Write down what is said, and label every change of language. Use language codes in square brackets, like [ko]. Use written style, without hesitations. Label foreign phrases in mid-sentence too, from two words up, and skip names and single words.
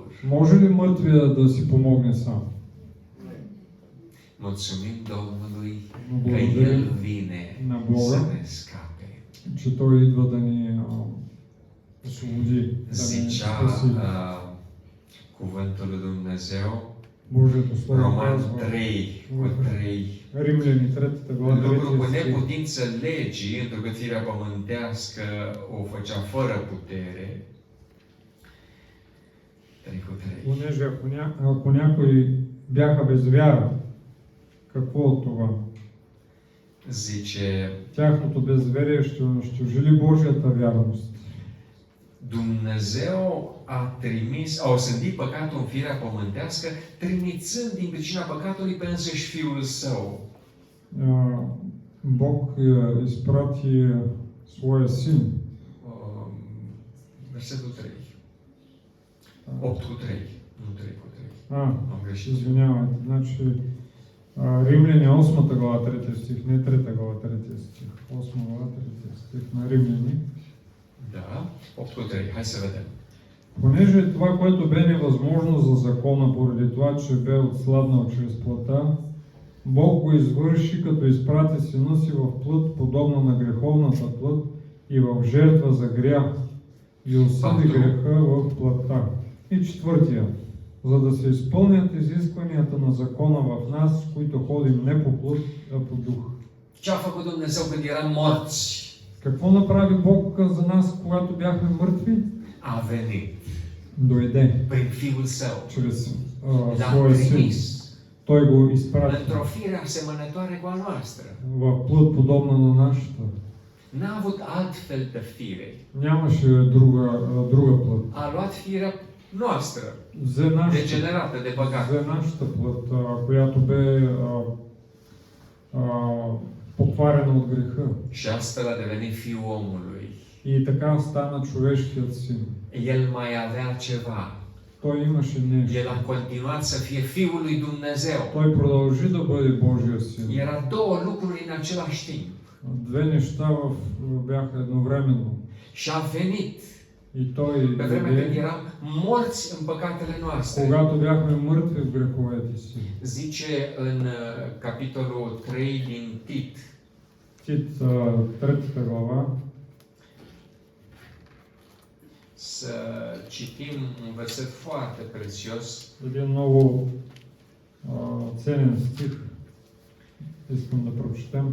[bg] Може ли мъртвия да си помогне сам? [ro] Mulțumim Domnului [bg] Но [ro] că El [bg] благодарим [ro] vine [bg] на [ro] să [bg] Бога, [ro] ne scape. [bg] че Той идва да ни освободи, да ни [ro] Zicea [bg] спаси. [ro] cuvântul lui Dumnezeu, [bg] Божието Слово [ro] Roman [bg] казва [ro] 3 cu 3. [bg] Римляни 3 глава [ro] Lucru cu [bg] 3 стих. [ro] neputință legii, întrucât firea pământească o făcea fără putere. 3 cu 3. [bg] Понеже ако някои бяха без вяра, какво от това? [ro] Zice, [bg] Тяхното безверие ще унищожили Божията вярност. [ro] Dumnezeu a trimis, a osândit păcatul în firea pământească, trimițând din pricina păcatului pe însuși Fiul Său. [bg] Бог изпрати своя син. [ro] Versetul 3. 8 cu 3. Nu 3 cu 3. Am greșit. [bg] Извинявайте. Значи, Римляни 8 глава 3 стих, не 3 глава 3 стих. 8 глава 3 стих на Римляни. [ro] Da, 8 cu 3. Hai să vedem. [bg] Понеже това, което бе невъзможно за закона, поради това, че бе отсладнал чрез плътта, Бог го извърши, като изпрати Сина си в плът, подобна на греховната плът, и в жертва за грях, и осъди греха в плътта. И четвъртия, за да се изпълнят изискванията на закона в нас, които ходим не по плът, а по дух. [ro] Ce a făcut Dumnezeu când eram morți? [bg] Какво направи Бог за нас, когато бяхме мъртви? [ro] A venit [bg] Дойде [ro] prin Fiul Său. [bg] чрез [ro] L-a [bg] своя Син. [ro] trimis [bg] Той го изпрати [ro] într-o fire asemănătoare cu a noastră. [bg] в плът, подобна на нашата. [ro] N-a avut alt fel de fire. [bg] Нямаше друга плът. [ro] A luat firea noastră, [bg] Взе нашата, [ro] degenerată de păcat. [bg] взе нашата плът, която бе покварена от греха. [ro] Și astfel a devenit Fiul omului. [bg] И така стана човешкият син. [ro] El mai avea ceva. [bg] Той имаше нещо. [ro] El a continuat să fie Fiul lui Dumnezeu. [bg] Той продължи да бъде Божия син. [ro] Era două lucruri în același timp. [bg] Две неща бяха едновременно. [ro] Și a venit [bg] И той [ro] pe vremea când [bg] дойде, [ro] eram morți în păcatele noastre. [bg] когато бяхме мъртви в греховете си. [ro] Zice în capitolul 3 din Tit, [bg] Тит, 3 глава, [ro] să citim un verset foarte prețios. [bg] Един много ценен стих искам да прочетем.